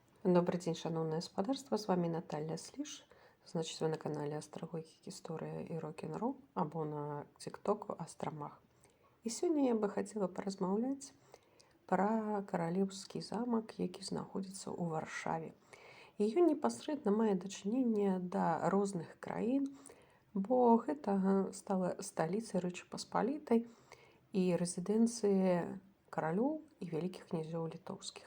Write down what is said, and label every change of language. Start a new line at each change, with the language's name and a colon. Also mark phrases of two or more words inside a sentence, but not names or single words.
Russian: Добрый день,
Ukrainian: шановное господарство,
Russian: с вами Наталья Сліж. Значит, вы на канале Астрология, История и Рок-н-ролл,
Belarusian: або на ТикТоку Астромах. І сёння
Russian: я бы хотела
Belarusian: паразмаўляць пра каралеўскі замак, які знаходзіцца ў Варшаве. І ён непасрэдна мае дачыненне да розных краін, бо гэта стала сталіцай Рэчы Паспалітай і рэзідэнцыі каралёў і вялікіх князёў літоўскіх.